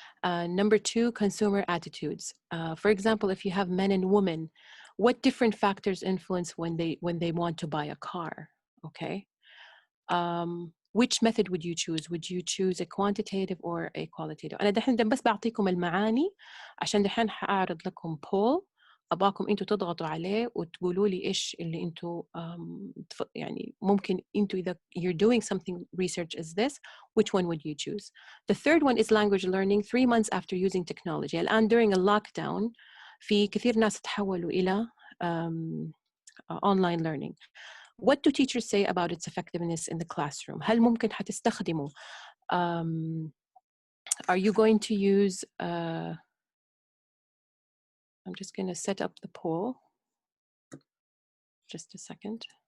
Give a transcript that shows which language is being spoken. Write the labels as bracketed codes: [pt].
[en] Number 2, consumer attitudes. For example, if you have men and women, what different factors influence when they want to buy a car, okay? which method would you choose? Would you choose a quantitative or a qualitative? [ar] أنا دحين بس بعطيكم المعاني عشان دحين حأعرض لكم poll أباكم أنتوا تضغطوا عليه وتقولوا لي إيش اللي أنتوا يعني ممكن أنتوا إذا [en] you're doing something research as this, which one would you choose? The third one is language learning 3 months after using technology. [ar] الآن [en] during a lockdown [ar] في كثير ناس تحولوا إلى [en] online learning. What do teachers say about its effectiveness in the classroom? [ar] هل ممكن حتستخدموا [en] are you going to use I'm just going to set up the poll. Just a second.